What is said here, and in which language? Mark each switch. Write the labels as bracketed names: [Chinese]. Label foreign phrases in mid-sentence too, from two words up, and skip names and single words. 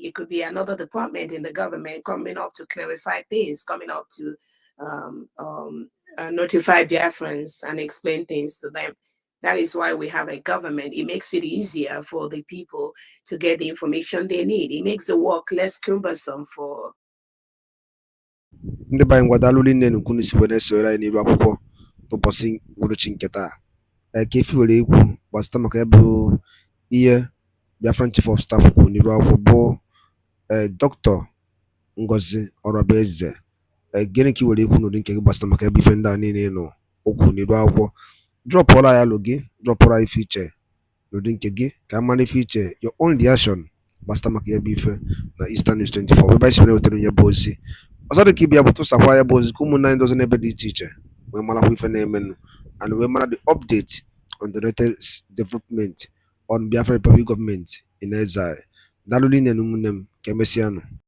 [English] It could be another department in the government coming up to clarify things, coming up to um, um, notify Biafrans and explain things to them. That is why we have a government. It makes it easier for the people to get the information they need. It makes the work less cumbersome for. [Igbo] Ndị be anyị ngwadalụ rinne n'ukwu n'isi wee na-esonyere anyị n'iru akwụkwọ n'ụbọchị uhuruchi nke taa. Ka efi were ekwu gbasịta maka ya bụ ihe [English] Biafran Chief of Staff [Igbo] kwuru n'iru akwụkwọ bụ Dr. Ngozi Orabaeze. Gịnị ka i were ekwu n'ụdị nke gị gbasịta maka ebe ife ndị a niile nọ okwu n'iru akwụkwọ? Drọpụọla ya alụ gị, drọpụọla ife iche n'ụdị nke gị ka a mara ife iche [English] your own reaction [Igbo] gbasịta maka ya bụ ife na Eastern News 24 ebe anyị si were wetara onye bụ ozi. Ọzọ dị ka ịbịa bụ tụsakwa ya bụ ozi ka ụmụnne anyị dozi n'ebe dị iche iche wee marakwa ife na-emenụ and wee mara [English] the update on the latest development on Biafra Republic government in exile. [Igbo] Daalụ rinne na ụmụnne m, ka emesịanụ.